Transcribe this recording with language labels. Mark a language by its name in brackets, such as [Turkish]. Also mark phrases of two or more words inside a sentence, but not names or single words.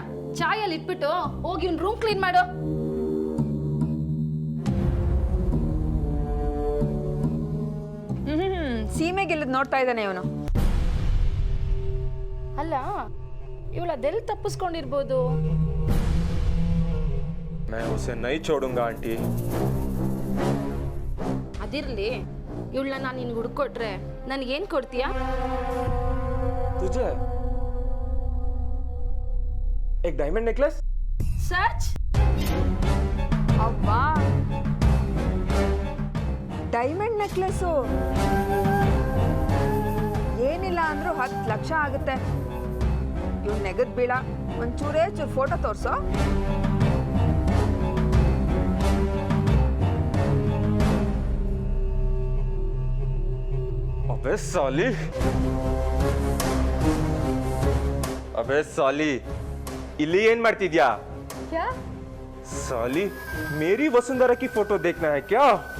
[Kannada] ಚಾಯಲ್ಲಿ ಇಟ್ಬಿಟ್ಟು ಹೋಗಿ ಇವ್ನ ರೂಮ್ ಕ್ಲೀನ್ ಮಾಡು. ಸೀಮೆಗೆಲ್ಲದ್ ನೋಡ್ತಾ ಇದ್ದಾನೆ ಇವನು. ಅಲ್ಲ, ಇವಳು ಅದೆಲ್ಲಿ ತಪ್ಪಿಸ್ಕೊಂಡಿರ್ಬೋದು? [Hindi] मैं उसे नहीं छोड़ूंगा आंटी. [Kannada] ಅದಿರ್ಲಿ, ಇವಳನ್ನ ನಾನು ನಿನ್ಗೆ ಹುಡ್ಕೊಟ್ರೆ ನನ್ಗೇನ್ ಕೊಡ್ತೀಯಾ? [Hindi] तुझे एक डायमंड नेकलेस. ಸಚ್? [Kannada] ಅವ್ವಾ, ಡೈಮಂಡ್ ನೆಕ್ಲೆಸ್ಸು ಏನಿಲ್ಲ ಅಂದ್ರೂ 10 ಲಕ್ಷ ಆಗುತ್ತೆ. ಇವ್ನು ನೆಗದ್ ಬೀಳ, ಒಂಚೂರೇ ಚೂರು ಫೋಟೋ ತೋರ್ಸೋ. [Hindi] अबे साली, [Kannada] ಇಲ್ಲಿ ಏನ್ ಮಾಡ್ತಿದ್ಯಾ? [Hindi] ಕ್ಯಾ साली, मेरी वसुंधरा की फोटो देखना है क्या?